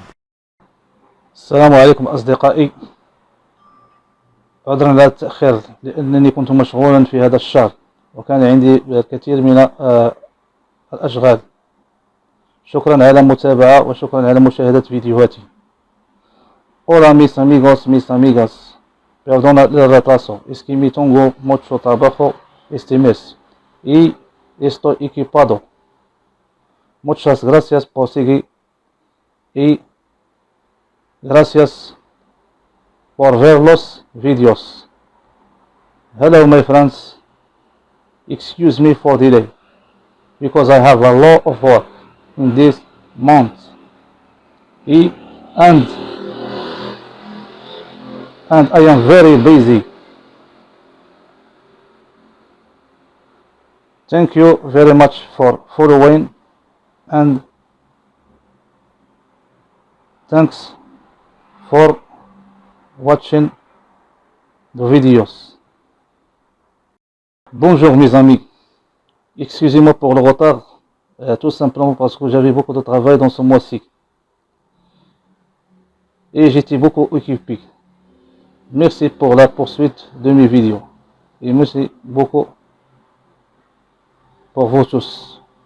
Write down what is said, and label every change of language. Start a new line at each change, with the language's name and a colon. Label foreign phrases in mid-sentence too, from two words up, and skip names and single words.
Arabic: السلام عليكم أصدقائي، عذرا على التأخير لأنني كنت مشغولا في هذا الشهر وكان عندي الكثير من الأشغال. شكرا على المتابعة وشكرا على مشاهدة فيديوهاتي.
Spanish: Hola mis amigas, perdona el retraso, es que me tengo mucho trabajo este mes y estoy equipado. Muchas gracias por seguir y gracias por ver los vídeos.
English: Hello my friends, excuse me for delay, because I have a lot of work in this month and I am very busy. Thank you very much for following and thanks for watching the videos.
French: Bonjour mes amis, excusez-moi pour le retard, tout simplement parce que j'avais beaucoup de travail dans ce mois-ci et j'étais beaucoup occupé. Merci pour la poursuite de mes vidéos et merci beaucoup pour vous tous.